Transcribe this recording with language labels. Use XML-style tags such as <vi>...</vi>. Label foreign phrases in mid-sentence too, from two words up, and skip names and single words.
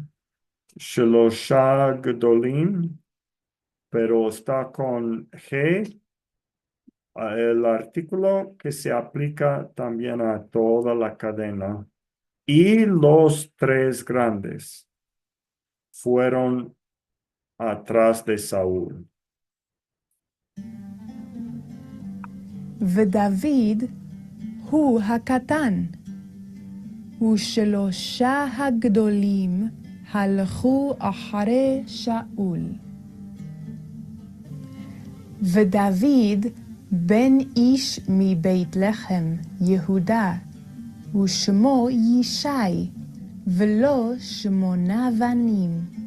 <he>שלושה גדולים,</he> <es>pero está con G, el artículo que se aplica también a toda la cadena. Y los tres grandes fueron atrás de Saúl.</es> <he>ודוד הוא הקטן, ושלושה הגדולים הלכו אחרי שאול. ודוד בן איש מבית לחם, יהודה, ושמו ישי, ולו 8 בנים.</he>